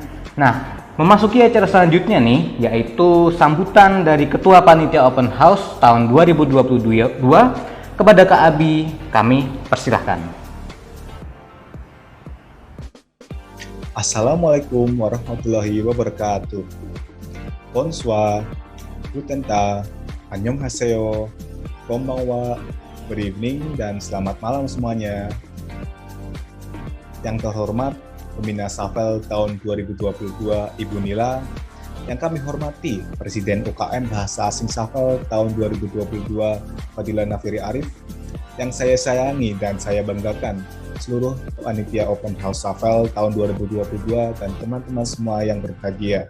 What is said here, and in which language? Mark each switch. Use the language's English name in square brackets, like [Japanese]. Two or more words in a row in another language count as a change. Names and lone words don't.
[Indonesian] Nah, memasuki acara selanjutnya nih, yaitu sambutan dari Ketua Panitia Open House tahun 2022 kepada Kak Abi, kami persilahkan. [Arabic] السلام عليكم ورحمة الله وبركاته. [French] Bonsoir, [German] guten tag, [Korean] annyeonghaseyo, [Japanese] konbanwa, [English] good evening, [Indonesian] dan selamat malam semuanya. Yang terhormat, Pembina SAFEL tahun 2022 Ibu Nila, yang kami hormati Presiden UKM Bahasa Asing SAFEL tahun 2022 Fadila Nafiri Arif, yang saya sayangi dan saya banggakan seluruh panitia Open House SAFEL tahun 2022 dan teman-teman semua yang berbahagia.